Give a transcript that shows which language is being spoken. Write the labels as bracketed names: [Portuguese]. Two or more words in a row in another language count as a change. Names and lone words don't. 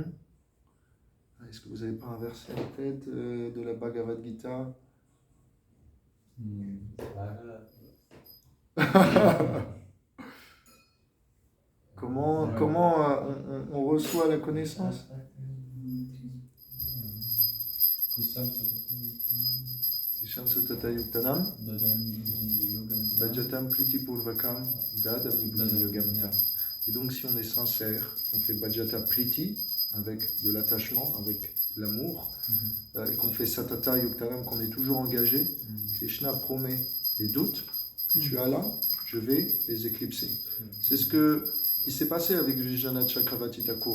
[French] Est-ce que vous n'avez pas un verset en tête de la Bhagavad Gita? Comment on reçoit la connaissance? [Sanskrit] तेषां सतत युक्तानां भजतां प्रीति पूर्वकम् ददामि बुद्धि योगं तम्. [French] Et donc, si on est sincère, on fait [Sanskrit] भजत प्रीति [French] avec de l'attachement, avec de l'amour, et qu'on fait [Sanskrit] सतत युक्तानाम्, [French] qu'on est toujours engagé, Krishna promet les doutes que tu as là, je vais les éclipser. C'est ce qui s'est passé avec Vishwanath Chakravarti Thakur.